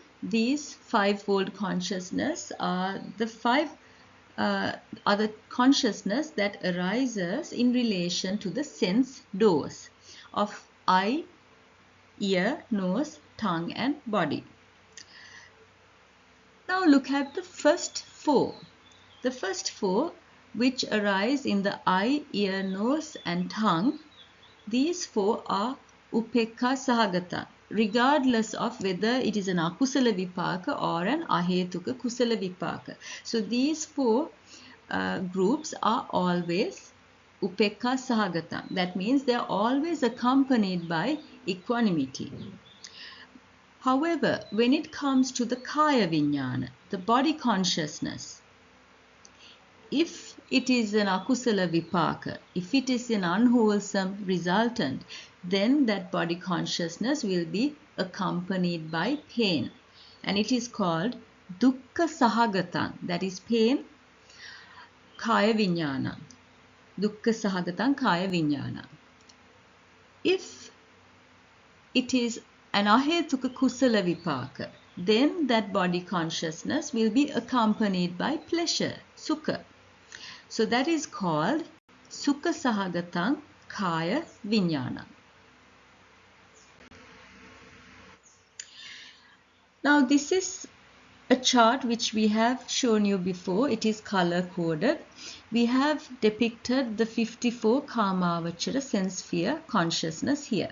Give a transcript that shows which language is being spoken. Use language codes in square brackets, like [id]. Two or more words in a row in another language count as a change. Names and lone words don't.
[en] These 5-fold consciousness are the consciousness that arises in relation to the sense doors of eye, ear, nose, tongue and body. Now look at the first 4. The first 4 which arise in the eye, ear, nose and tongue, these 4 are [pi] upekha sahagata, [en] regardless of whether it is an [pi] akusala vipaka [en] or an [pi] ahetuka kusala vipaka. [en] So these 4 groups are always [pi] upekha sahagata. [en] That means they are always accompanied by equanimity. However, when it comes to the [pi] kaya viññāna, [en] the body consciousness, if it is an [pi] akusala vipaka, [en] if it is an unwholesome resultant, then that body consciousness will be accompanied by pain. And it is called [pi] dukkha sahagatang, [en] that is pain, [pi] kaya viññāna. Dukkha sahagatang kaya viññāna. [en] If it is an [pi] ahetuka kusala vipaka, [en] then that body consciousness will be accompanied by pleasure, sukha. So that is called [pi] sukha sahagatang kaya viññāna. [en] Now this is a chart which we have shown you before. It is color coded. We have depicted the 54 Kamavachara sense sphere consciousness here.